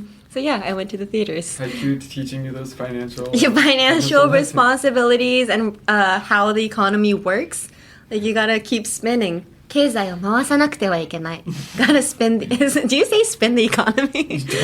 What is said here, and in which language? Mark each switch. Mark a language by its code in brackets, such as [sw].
[en] So yeah, I went to the theaters. Haikyu teaching you those financial responsibilities and how the economy works. Like you gotta keep spending. [ja] 経済を回さなくてはいけない. [en] Gotta spend. Do you say spend the economy?